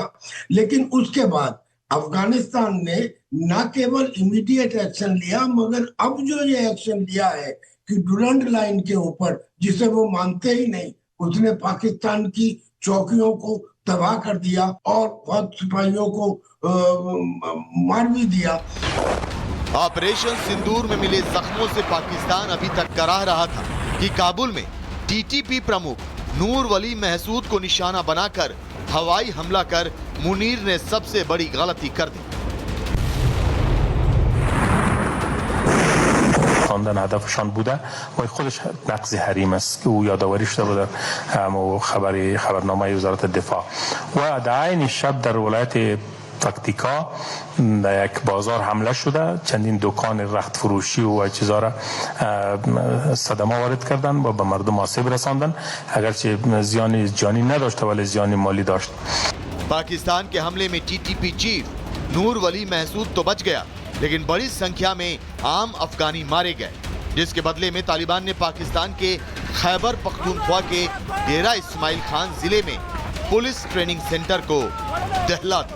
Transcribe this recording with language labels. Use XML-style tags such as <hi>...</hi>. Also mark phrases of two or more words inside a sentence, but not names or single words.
<hi>लेकिन उसके बाद अफगानिस्तान ने न केवल</hi> <en>immediate action</en> <hi>लिया, मगर अब जो ये एक्शन लिया है कि डुरंड लाइन के ऊपर, जिसे वो मानते ही नहीं, उसने पाकिस्तान की चौकियों को तबाह कर दिया और बहुत सिपाहियों को मार भी दिया। ऑपरेशन सिंदूर में मिले जख्मों से पाकिस्तान अभी तक कराह रहा था कि काबुल में टीटीपी प्रमुख नूर वली महसूद को निशाना बनाकर हवाई हमला कर मुनीर ने सबसे बड़ी गलती कर दी।</hi> <fa>خواندن هدفشان بوده و خودش نقض حریم است که او یادآوری شده بود در خبرنامه وزارت دفاع. و در عین شب در ولایت فکتیکا در یک بازار حمله شده، چندین دکان رخت فروشی و چیزا را صدمه وارد کردن و به مردم آسیب رساندن، اگرچه زیان جانی نداشته ولی زیان مالی داشت.</fa> <hi>पाकिस्तान के हमले में टीटीपी चीफ नूर वली महसूद तो बच गया, लेकिन बड़ी संख्या में आम अफगानी मारे गए, जिसके बदले में तालिबान ने पाकिस्तान के खैबर पख्तूनख्वा के डेरा इस्माइल खान जिले में</hi> <en>police training center</en> <hi>को दहला दिया।</hi>